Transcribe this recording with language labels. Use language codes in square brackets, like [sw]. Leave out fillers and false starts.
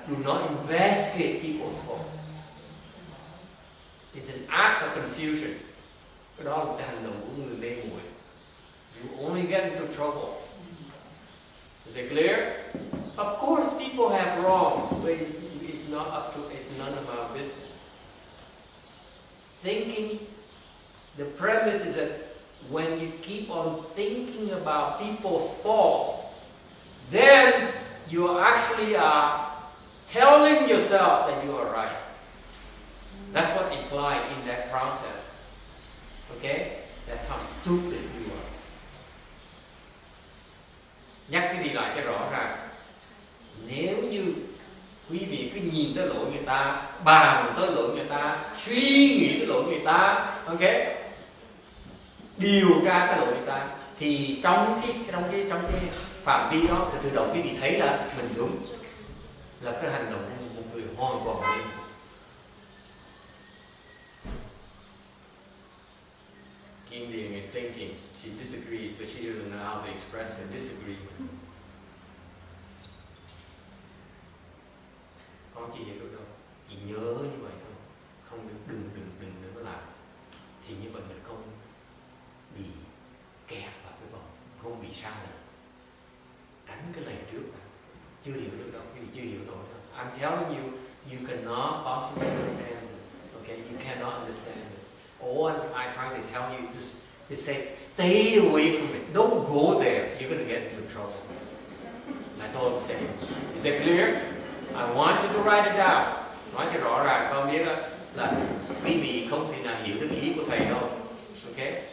[en] Do not investigate people's faults. It's an act of confusion. [vi] Cái đó là một cái hành động của người mê muội. [en] You only get into trouble. Is it clear? Of course, people have wrongs, but it's not up to. It's none of our business. Thinking, the premise is that when you keep on thinking about people's faults, then you actually are telling yourself that you are right. That's what implied in that process. Okay? That's how stupid you are. [vi] Nhắc cái gì lại cho rõ ràng. Nếu như quý vị cứ nhìn tới lỗi người ta, bàn tới lỗi người ta, suy nghĩ tới lỗi người ta, ok, điều tra cái lỗi người ta, thì trong cái phạm vi đó thì tự động quý vị thấy là mình đúng, là cái hành động của một người hoàn toàn nên. [en] Kim Điền is thinking, she disagrees, but she doesn't know how to express her disagreement. [vi] Con chị hiểu được đâu, chị nhớ như vậy thôi, không đừng có làm, thì như vậy mình không bị kẹt vào cái vòng, không bị sai lầm, đánh cái lề trước này. Chưa hiểu được đâu, quý vị chưa hiểu nổi đâu. [en] I'm telling you, you cannot possibly understand this. Okay, you cannot understand it. All I'm trying to tell you is to say, stay away from it. Don't go there. You're going to get into trouble. That's all I'm saying. Is that clear? I want you to write it down. [vi] Nói cho rõ ràng, con biết là quý vị không thể nào hiểu được ý của thầy đâu. Ok?